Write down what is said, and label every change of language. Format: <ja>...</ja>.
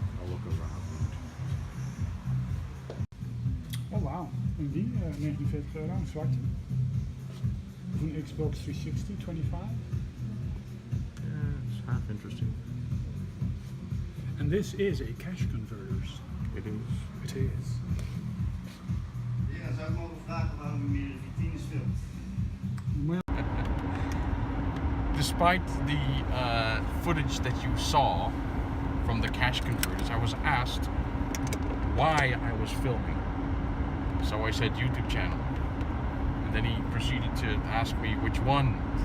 <en>I'll look around.</en> <nl>Oh wauw. En die? 49 euro, een zwarte. Een Xbox 360, 25.</nl> <en>Yeah, it's half interesting. And this is a cash converter. It is. It is.</en> <nl>Ja, zou ik mogen vragen waarom u meer vitrines filmt?</nl> <en>Well, Despite the footage that you saw from the cash converters, I was asked why I was filming. So I said YouTube channel. And then he proceeded to ask me which one.</en>